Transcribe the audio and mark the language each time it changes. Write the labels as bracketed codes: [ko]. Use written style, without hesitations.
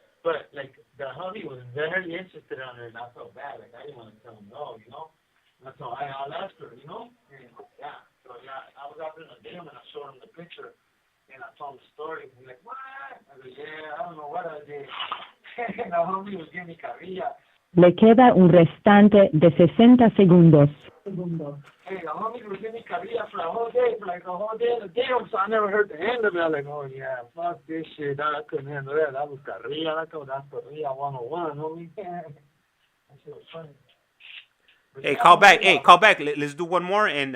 [en] But like the homie was very interested on her, and I felt bad. Like I didn't want to tell him no, you know. And so I'll ask her, you know. And yeah, so yeah, I was out there in the gym, and I showed him the picture, and I told him the story. He's like, what? I go, yeah, I don't know what I did. And the homie was giving me carrilla. [es] Le queda un restante de 60 segundos. [en] Hey, the homie was giving me carrilla for a whole day, and a day, so I never heard the end of it. I was like, oh yeah, fuck this shit. I couldn't handle that. That was carrilla. That's carrilla 101, homie. That shit was funny. Hey, call back. Let's do one more, and